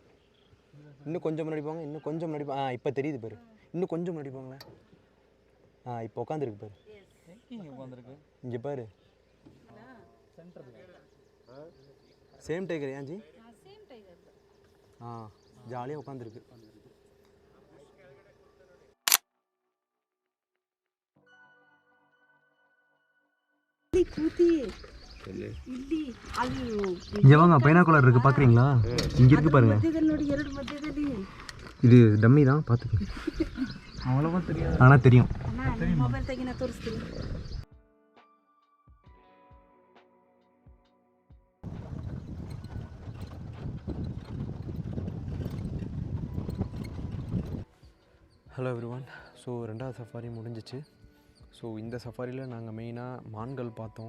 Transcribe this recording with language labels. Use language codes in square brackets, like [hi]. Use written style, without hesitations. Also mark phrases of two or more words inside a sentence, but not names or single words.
[ta] இன்னும் கொஞ்சம் முன்னாடி போங்க, இன்னும் கொஞ்சம் முன்னாடி இப்போ தெரியுது பேர். இன்னும் கொஞ்சம் முன்னாடி போங்களேன். இப்போ உட்காந்துருக்கு பேர். இங்கே பாரு. [en] same tiger [ta] ஏன்ஜி? [en] same tiger [ta] தான். ஜாலியாக உட்காந்துருக்கு. [kn] ಇಲ್ಲಿ ಅಲ್ಲಿ [ta] ஜவாங்க பைனாக்குலர் இருக்குது, பார்க்குறீங்களா? இங்கே இருக்குது பாருங்க. [kn] ನೋಡಿ, ಎರಡು ಮಧ್ಯದಲ್ಲಿ. [ta] இது டம்மி தான், பார்த்துக்கோங்க. அவ்வளோவா தெரியாது, ஆனால் தெரியும். [kn] ಮೊಬೈಲ್ ತೆಗಿನ ತೋರಿಸ್ತೀನಿ. [en] hello everyone. [ta] ஸோ 2வது சஃபாரி முடிஞ்சிச்சு. ஸோ இந்த சஃபாரியில் நாங்கள் மெயினாக மான்கள் பார்த்தோம்.